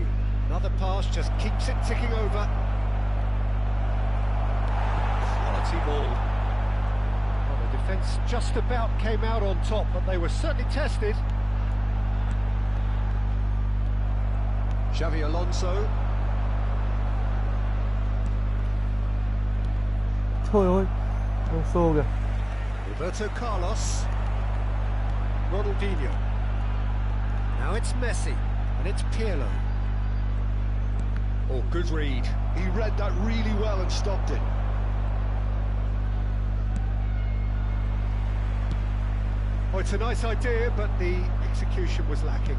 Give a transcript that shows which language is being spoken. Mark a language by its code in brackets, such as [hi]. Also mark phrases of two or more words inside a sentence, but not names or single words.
[en] Another pass just keeps it ticking over. Quality ball. Well, the defence just about came out on top, but they were certainly tested. Xabi Alonso. [vi] Thôi ơi, Alonso kìa. [en] Roberto Carlos. Ronaldinho. Now it's Messi, and it's Pirlo. Oh, good read. He read that really well and stopped it. Oh, it's a nice idea, but the execution was lacking.